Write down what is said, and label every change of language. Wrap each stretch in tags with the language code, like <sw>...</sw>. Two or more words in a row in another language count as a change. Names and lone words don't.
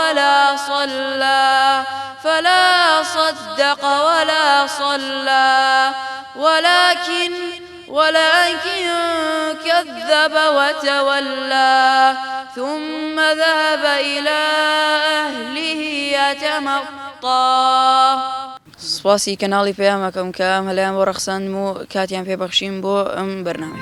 <ar>ولا صلى ولكن كذب وتولى ثم ذهب إلى أهله يتمطى</ar> <ckb>سپاسی کەناڵی پەیامەکەم کە هەلایان بۆ ڕەخساندم و کاتیان پێبەخشیم بۆ ئەم بەرنامەیە.</ckb>